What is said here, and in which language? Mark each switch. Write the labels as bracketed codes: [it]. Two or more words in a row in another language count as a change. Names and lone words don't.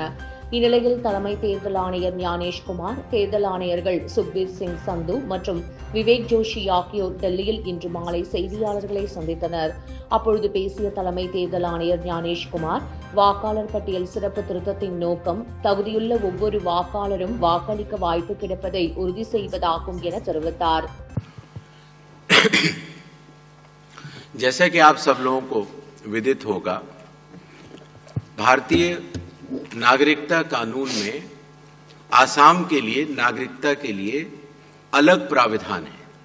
[ta] இந்நிலையில் தலைமை தேர்தல் ஆணையர் ஞானேஷ்குமார், தேர்தல் ஆணையர்கள் சுக்பீர் சிங் சந்து மற்றும் விவேக் ஜோஷி ஆகியோர் டெல்லியில் இன்று மாலை செய்தியாளர்களை சந்தித்தனர். அப்பொழுது பேசிய தலைமை தேர்தல் ஆணையர் ஞானேஷ்குமார், வாக்காளர் பட்டியல் சிறப்பு திருத்தத்தின் நோக்கம் தகுதியுள்ள ஒவ்வொரு வாக்காளரும் வாக்களிக்க வாய்ப்பு கிடைப்பதை உறுதி செய்வதாகும் என தெரிவித்தார். [hi] जैसे कि आप सब लोगों को विदित होगा, भारतीय नागरिकता कानून में आसाम के लिए नागरिकता के लिए अलग प्राविधान है।